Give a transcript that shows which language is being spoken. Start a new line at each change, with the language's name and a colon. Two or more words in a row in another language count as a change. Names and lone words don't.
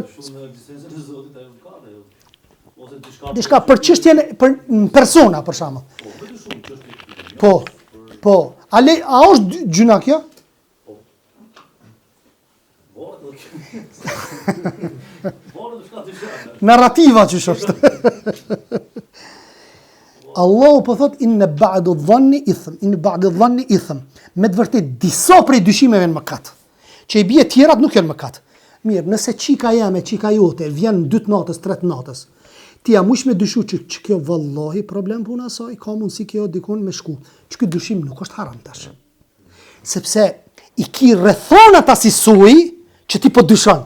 Albanian: Dishka për çështjen për persona për shembull. Po. A është gjuna kjo? Narrativa që është. Allahu po thot
Arabic: إن بعض الظن إثم.
Albanian: Me të vërtet disa prej dyshimeve janë mëkat. Që i bie tjerat nuk janë mëkat. Mirë, nëse çika jame, çika jote vjen 2 natës, 3 natës. Ti ja mush me dyshu që kjo vallahi problem puna saj, ka mundsi kjo dikon me shku. Që ky dyshim nuk është haram tash. Sepse i ki rrethona ta si suj që ti po dyshon.